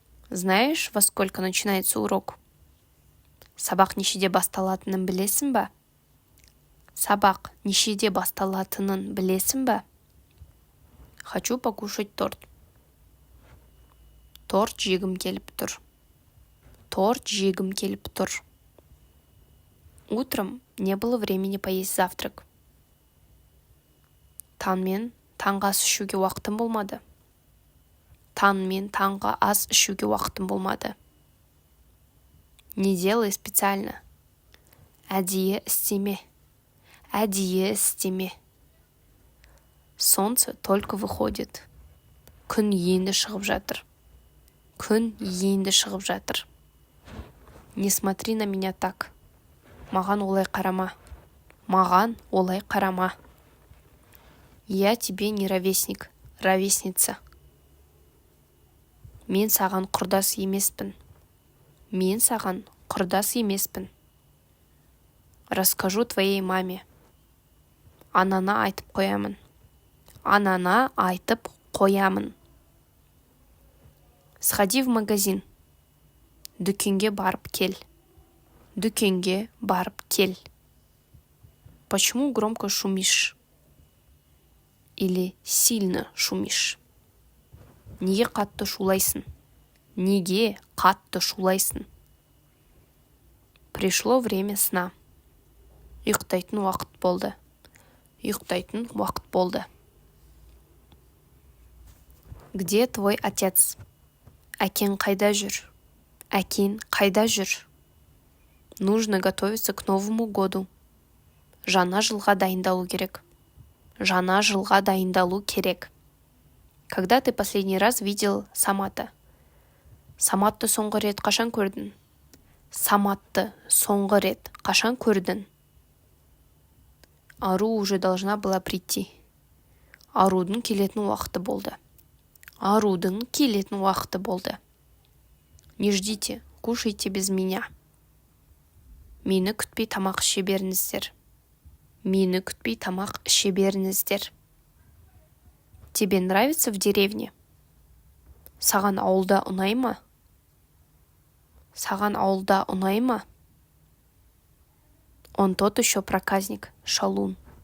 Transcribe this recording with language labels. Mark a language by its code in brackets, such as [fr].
[ru] Знаешь, во сколько начинается урок? [kk] Сабақ нешеде басталатынын білесің ба? Сабақ нешеде басталатынын білесің ба? [ru] Хочу покушать торт. [kk] Торт жегім келіп тұр. Торт жегім келіп тұр. [ru] Утром не было времени поесть завтрак. [kk] Таңмен таңғы ас ішуге уақытым болмады. Таңмен таңғы ас ішуге уақытым болмады. [ru] Не делай специально. [kk] Әдейі істеме. Әдейі істеме. [ru] Солнце только выходит. [kk] Күн енді шығып жатыр. Күн енді шығып жатыр. [ru] Не смотри на меня так. [kk] Маған олай қарама. Маған олай қарама. [ru] Я тебе не ровесник, ровесница. [kk] Мен саған құрдас емеспін. Мен саған құрдас емеспін. [ru] Расскажу твоей маме. [kk] Анана айтып қоямын. Анана айтып қоямын. [ru] Сходи в магазин. [kk] Дүкенге барып кел. Дүкенге барып кел. [ru] Почему громко шумишь? Или сильно шумишь? [kk] Неге қатты шулайсың? Неге қатты шулайсың? [ru] Пришло время сна. [kk] Ұйықтайтын уақыт болды. Ұйықтайтын уақыт болды. [ru] Где твой отец? [kk] Әкең қайда жүр? Әкең қайда жүр? [ru] Нужно готовиться к Новому году. [kk] Жаңа жылға дайындалу керек. Жаңа жылға дайындалу керек. [ru] Когда ты последний раз видел Самата? [kk] Саматты соңғы рет қашан көрдің? Саматты соңғы рет қашан көрдің? [ru] Ару уже должна была прийти. [kk] Арудың келетін уақыты болды. Арудың келетін уақыты болды. [ru] Не ждите, кушайте без меня. [kk] Мені күтпей тамақ іше беріңіздер. Мені күтпей тамақ іше беріңіздер. [ru] Тебе нравится в деревне? [kk] Саған ауылда ұнай ма? Саған ауылда ұнай ма? [ru] Он тот еще проказник, шалун.